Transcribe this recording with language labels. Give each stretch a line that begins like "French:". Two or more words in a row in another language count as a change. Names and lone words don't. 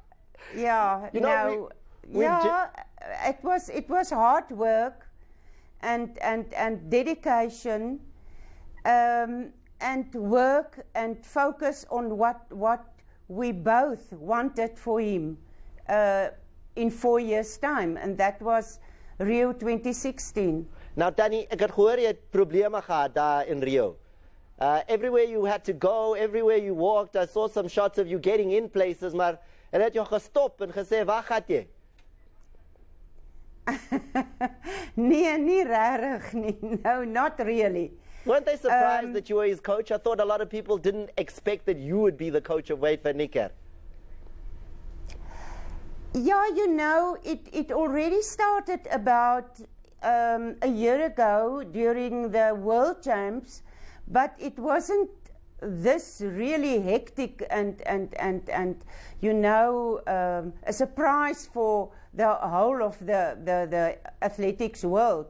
English: It was hard work and dedication, and work and focus on what we both wanted for him in 4 years' time, and that was Rio 2016. Now, Danny,
Afrikaans: ek het gehoor jy het probleme gehad daar in Rio.
English: Everywhere you had to go, everywhere you walked, I saw some shots of you getting in places,
Afrikaans: maar hulle het jou gestop en gesê, waar gaat jy? Nee, nie rarig nie.
English: No, not really. Weren't they surprised that you were his coach? I thought a lot of people didn't expect that you would be the coach of Wade van Niekerk. Yeah, it already started about a year ago during the World Champs, but it wasn't this really hectic and a surprise for the whole of the athletics world.